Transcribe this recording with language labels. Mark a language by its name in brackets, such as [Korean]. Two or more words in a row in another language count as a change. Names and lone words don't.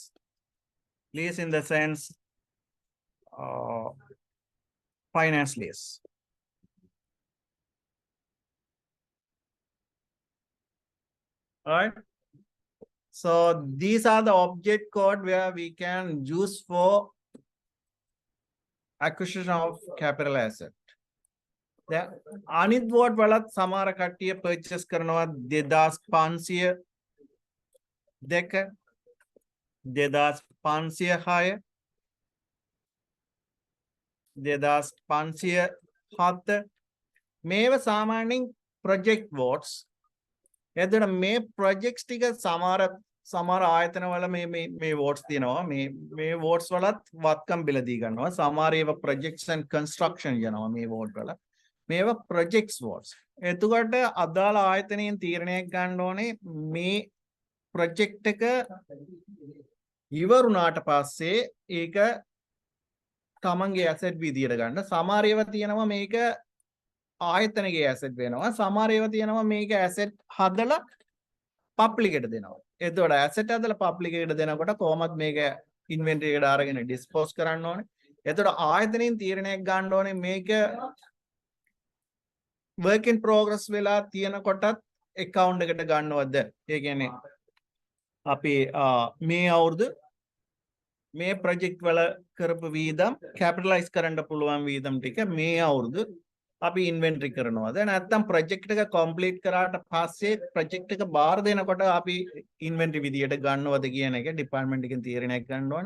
[English] Lease in the sense finance lease. All right. So these are the object code where we can use for acquisition of capital asset. [Sinhala] දැන් අනිත් වෝඩ් වලත් සමහර කට්ටිය purchase කරනවා 2500 දෙක 2506 2507 මේව සාමාන්‍යයෙන් [English] project votes. [Sinhala] එතකොට මේ projects ටික සමහර ආයතනවල මේ votes තියෙනවා. මේ votes වලත් වත්කම් බිල දී ගන්නවා. සමහර ඒවා [English] projects and construction [Sinhala] යනවා මේ vote වල. මේවා [English] projects votes. [Sinhala] එතකොට අදාළ ආයතනයෙන් තීරණයක් ගන්න ඕනේ මේ project එක ඉවරුණාට පස්සේ ඒක තමන්ගේ asset විදියට ගන්න. සමහර ඒවා තියෙනවා මේක ආයතනයේ asset වෙනවා. සමහර ඒවා තියෙනවා මේක asset හදලා public එකට දෙනවා. එතකොට asset හදලා public එකට දෙනකොට කොහොමද මේක inventory එකට අරගෙන dispose කරන්න ඕනේ. එතකොට ආයතනයෙන් තීරණයක් ගන්න ඕනේ මේක [English] work in progress [Sinhala] වෙලා තියෙනකොටත් account එකට ගන්නවද? ඒ කියන්නේ අපි මේ අවුරුදු මේ project වල කරපු වීදම් capitalize කරන්න පුළුවන් වීදම් ටික මේ අවුරුදු අපි inventory කරනවාද? නැත්නම් project එක complete කරාට පස්සේ project එක බාර දෙනකොට අපි inventory විදියට ගන්නවද කියන එක department එකෙන් තීරණයක් ගන්න ඕනේ.